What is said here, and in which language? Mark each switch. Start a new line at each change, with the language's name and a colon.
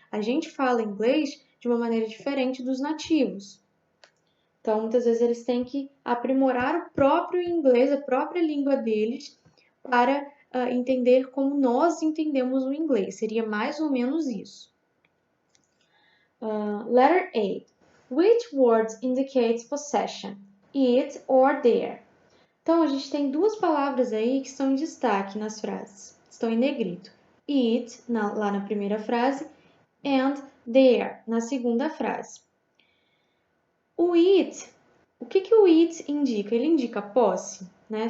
Portuguese: A gente fala inglês de uma maneira diferente dos nativos. Então, muitas vezes eles têm que aprimorar o próprio inglês, a própria língua deles, para entender como nós entendemos o inglês. Seria mais ou menos isso.
English: Letter A. Which word indicates possession? It or their?
Portuguese: Então, a gente tem duas palavras aí que estão em destaque nas frases. Estão em negrito. It, lá na primeira frase, and there, na segunda frase. O it, o que o it indica? Ele indica posse, né?